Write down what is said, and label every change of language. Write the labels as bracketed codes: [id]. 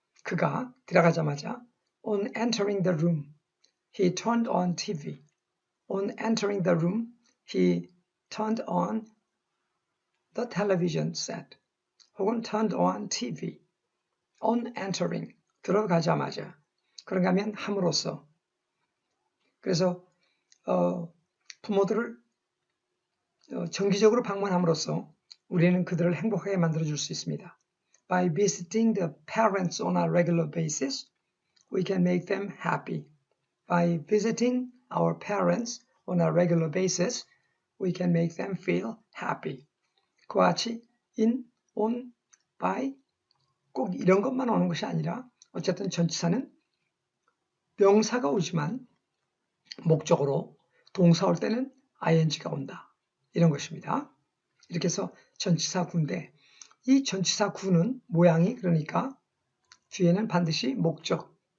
[ko] 그가 들어가자마자 [en] On entering the room, he turned on TV. On entering the room, he turned on the television set. [ko] 혹은 [en] turned on TV. On entering, [ko] 들어가자마자. 그런가 하면 함으로써. 그래서 부모들을 정기적으로 방문함으로써 우리는 그들을 행복하게 만들어줄 수 있습니다. [en] By visiting the parents on a regular basis, we can make them happy. By visiting our parents on a regular basis, we can make them feel happy. [ko] 그와 같이 in, on, by 꼭 이런 것만 오는 것이 아니라 어쨌든 전치사는 명사가 오지만 목적으로 동사 올 때는 ing가 온다. 이런 것입니다. 이렇게 해서 전치사 구인데 이 전치사 구는 모양이 그러니까 뒤에는 반드시 목적.